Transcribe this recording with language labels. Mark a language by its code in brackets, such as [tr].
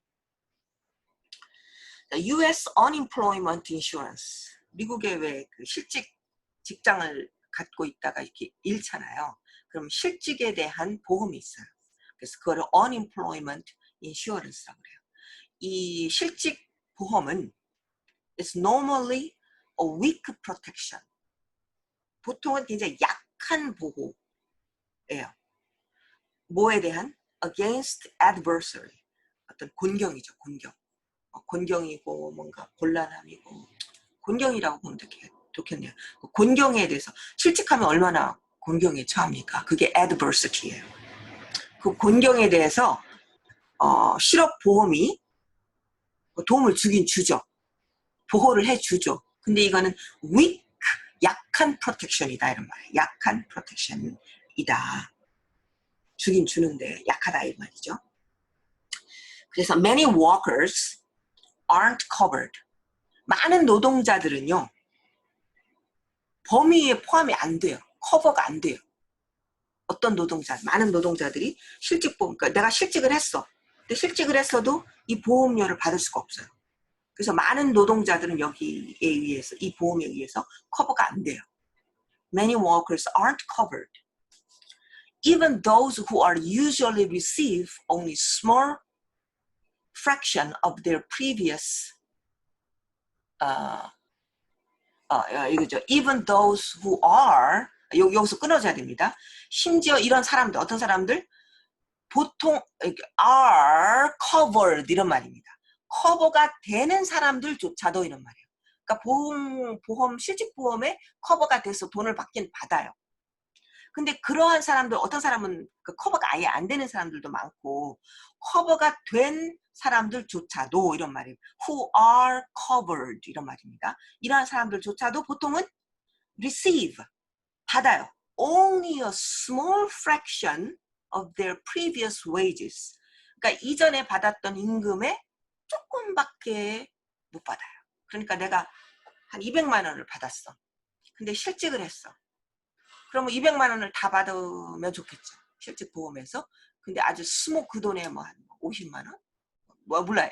[ko] US Unemployment Insurance, 미국의 왜 그 실직 직장을 갖고 있다가 이렇게 잃잖아요. 그럼 실직에 대한 보험이 있어요. 그래서 그거를 Unemployment Insurance라고 그래요. 이 실직 보험은 [en] is normally a weak protection. [ko] 보통은 굉장히 약한 보호예요. 뭐에 대한? [en] Against adversary. [ko] 어떤 곤경이죠, 곤경. 곤경이고 뭔가 곤란함이고, 곤경이라고 보면 좋겠네요. 곤경에 대해서 실직하면 얼마나 곤경에 처합니까? 그게 adversity예요. 그 곤경에 대해서 실업보험이 도움을 주긴 주죠. 보호를 해주죠. 근데 이거는 weak, 약한 protection이다 이런 말이에요. 약한 protection이다. 주긴 주는데 약하다 이 말이죠. 그래서 [en] many workers aren't covered. [ko] 많은 노동자들은요. 범위에 포함이 안 돼요. 커버가 안 돼요. 어떤 노동자, 많은 노동자들이 실직보험, 그러니까 내가 실직을 했어. 근데 실직을 했어도 이 보험료를 받을 수가 없어요. 그래서 많은 노동자들은 여기에 의해서, 이 보험에 의해서 커버가 안 돼요. [en] Many workers aren't covered. Even those who are usually receive only small fraction of their previous [ko] 이거죠. [en] Even those who are, [ko] 여기서 끊어져야 됩니다. 심지어 이런 사람들, 어떤 사람들 보통 [en] are covered [ko] 이런 말입니다. 커버가 되는 사람들조차도 이런 말이에요. 그러니까 보험 실직보험에 커버가 돼서 돈을 받긴 받아요. 근데 그러한 사람들, 어떤 사람은 그 커버가 아예 안 되는 사람들도 많고 커버가 된 사람들조차도 이런 말이에요. [en] Who are covered [ko] 이런 말입니다. 이러한 사람들조차도 보통은 receive, 받아요. [en] Only a small fraction of their previous wages. [ko] 그러니까 이전에 받았던 임금의 조금밖에 못 받아요. 그러니까 내가 한 200만 원을 받았어. 근데 실직을 했어. 그러면 200만 원을 다 받으면 좋겠죠. 실직보험에서. 근데 아주 그 돈에 뭐 한 50만 원? 뭐 몰라요.